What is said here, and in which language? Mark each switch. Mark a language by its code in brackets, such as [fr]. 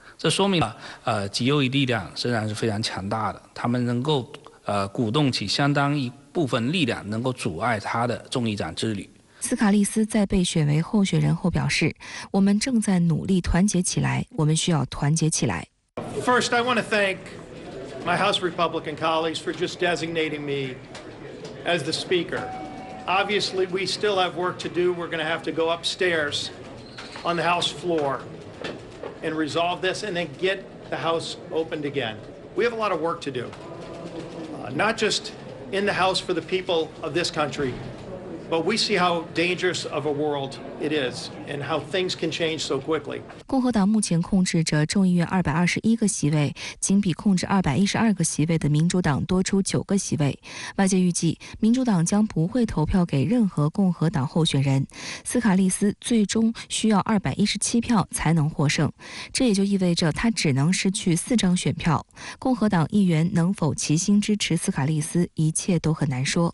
[zh] 这说明极右翼力量仍然是非常强大的，他们能够鼓动起相当一部分力量，能够阻碍他的众议长之旅。斯卡利斯在被选为候选人后表示：“我们正在努力团结起来，我们需要团结起来。” [en] First, I want to thank my House Republican colleagues for just designating me as the Speaker. Obviously, we still have work to do. We're going to have to go upstairs on the House floor and resolve this and then get the House opened again. We have a lot of work to do. Not just in the House for the people of this country, but we see how dangerous of a world it is and how things can change so quickly. [zh] 共和党目前控制着众议院221个席位，仅比控制212个席位的民主党多出9个席位。外界预计，民主党将不会投票给任何共和党候选人。斯卡利斯最终需要217票才能获胜，这也就意味着他只能失去4张选票。共和党议员能否齐心支持斯卡利斯，一切都很难说。